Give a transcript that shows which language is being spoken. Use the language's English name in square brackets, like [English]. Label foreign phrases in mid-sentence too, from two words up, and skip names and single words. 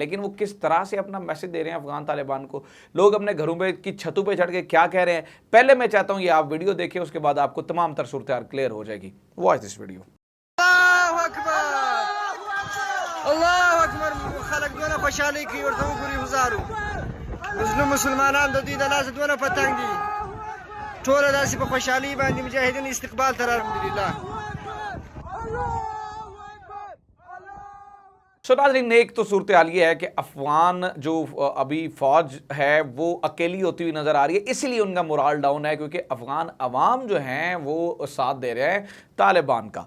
[Hindi] लेकिन वो किस तरह से अपना मैसेज दे रहे हैं अफ़गान तालिबान को, लोग अपने घरों पे की छतों पे चढ़ के क्या कह रहे हैं, पहले मैं चाहता हूँ ये आप वीडियो देखिए, उसके बाद आपको तमाम तर सूरत क्लियर हो जाएगी। [English] watch this video. [Pashto] मुसलमानान द दې د لاسه دونه پتنګ دي ټوله داسې په خوشحالي باندې مجاهدین استقبال تر الحمدلله। [Hindi] सो नाज़रीन, एक तो सूरत हाल ये है कि अफगान जो अभी फौज है वो अकेली होती हुई नजर आ रही है, इसीलिए उनका [English] morale down [Hindi] है क्योंकि अफगान अवाम जो हैं वो साथ दे रहे हैं तालिबान का।